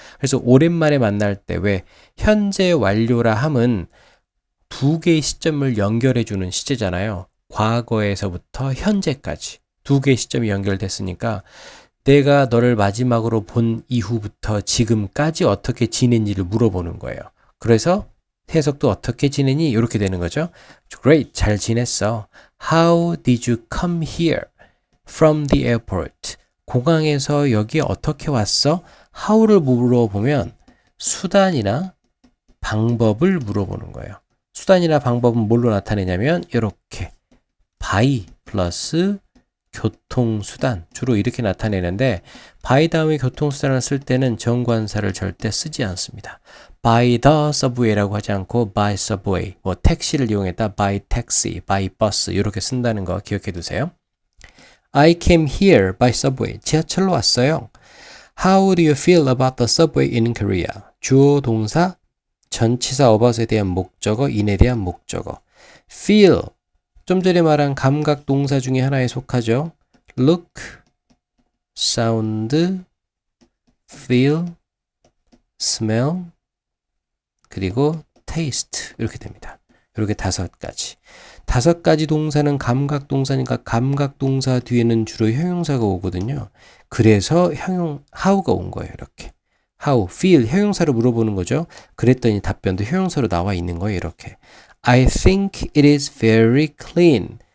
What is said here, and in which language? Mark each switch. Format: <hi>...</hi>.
<ko>그래서 오랜만에 만날 때 왜 현재 완료라 함은 두 개의 시점을 연결해 주는 시제잖아요. 과거에서부터 현재까지 두 개의 시점이 연결됐으니까 내가 너를 마지막으로 본 이후부터 지금까지 어떻게 지낸지를 물어보는 거예요. 그래서 해석도 어떻게 지내니? 이렇게 되는 거죠. Great. 잘 지냈어.</ko> <en>How did you come here from the airport?</en> <ko>공항에서 여기 어떻게 왔어? How를 물어보면 수단이나 방법을 물어보는 거예요. 수단이나 방법은 뭘로 나타내냐면 이렇게 by 플러스 교통수단 주로 이렇게 나타내는데 by 다음에 교통수단을 쓸 때는 정관사를 절대 쓰지 않습니다. by the subway라고 하지 않고 by subway, 뭐 택시를 이용했다 by taxi, by bus 이렇게 쓴다는 거 기억해 두세요.</ko> <en>I came here by subway.</en> <ko>지하철로 왔어요.</ko> <en>How do you feel about the subway in Korea?</en> <ko>주어 동사 전치사 about에 대한 목적어, in에 대한 목적어. feel 좀 전에 말한 감각 동사 중에 하나에 속하죠.</ko> <en>look, sound, feel, smell,</en> <ko>그리고</ko> <en>taste</en> <ko>이렇게 됩니다. 이렇게 5가지. 5가지 동사는 감각 동사니까 감각 동사 뒤에는 주로 형용사가 오거든요. 그래서 how가 온 거예요. 이렇게. how, feel, 형용사로 물어보는 거죠. 그랬더니 답변도 형용사로 나와 있는 거예요. 이렇게.</ko> <en>I think it is very clean.</en>